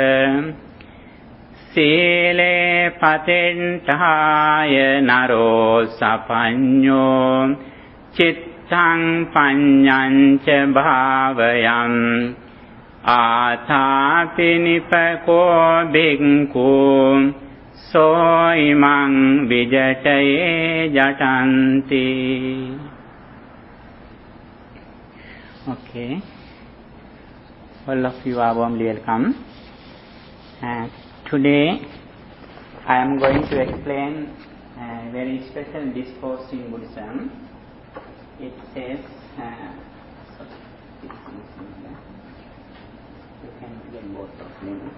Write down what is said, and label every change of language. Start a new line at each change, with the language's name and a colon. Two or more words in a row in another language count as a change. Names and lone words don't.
Pali: Sile patentaya naro sapanyo Cittang panyanca bhavayam Atapi nipako bhikku So imang vijataye jatanti.
English: Okay. All of you are warmly welcome. Today I am going to explain a very special discourse in Buddhism. It says, you can get both of them.